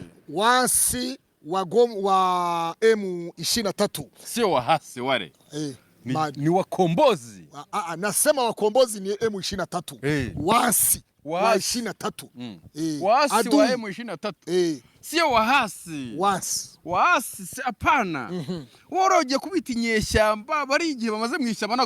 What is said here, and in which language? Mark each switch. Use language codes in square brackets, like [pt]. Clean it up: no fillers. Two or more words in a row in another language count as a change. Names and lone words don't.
[sw] Wasi wa M23 sio wahasi wale. ni wakombozi. Nasema wakombozi ni M23. Wasi wa 23. Wasi wa M23. Sio wahasi. Wasi hapana. [rw] Woroje kubita inyeshyamba bari igihe bamaze mu ishyamba.